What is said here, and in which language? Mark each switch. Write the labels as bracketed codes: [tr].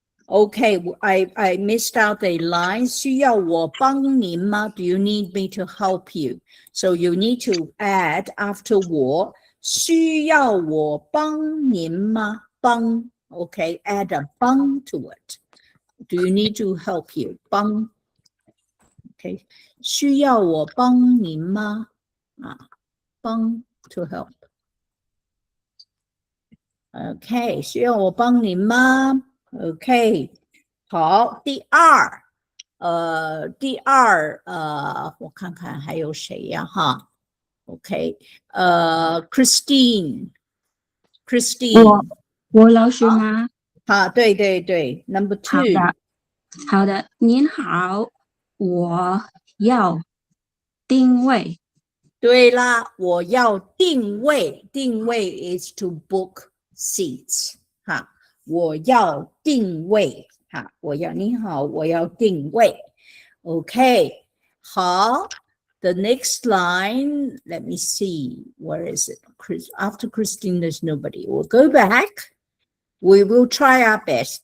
[en] Okay, I missed out a line. [zh] 需要我帮您吗? [en] Do you need me to help you? So you need to add after [zh] 我需要我帮您吗? [en] 帮 Okay, add a 帮 to it. Do you need to help you? [zh] 帮 Okay, 需要我帮您吗? [en] 帮 to help. [zh] Okay, 需要我帮您吗?Okay, 好，第二，我看看还有谁呀？ [en] 哈 ，OK，Christine， [zh] 我老师吗？ [en] 好，对，Number 2， [zh] 好的，您好，我要定位。对啦，我要定位，定位 [en] is to book seats， [zh] 哈。我要定位，哈，你好，我要定位。 [en] Okay, 好 The next line, let me see, where is it? After Christine, there's nobody. We'll go back. We will try our best.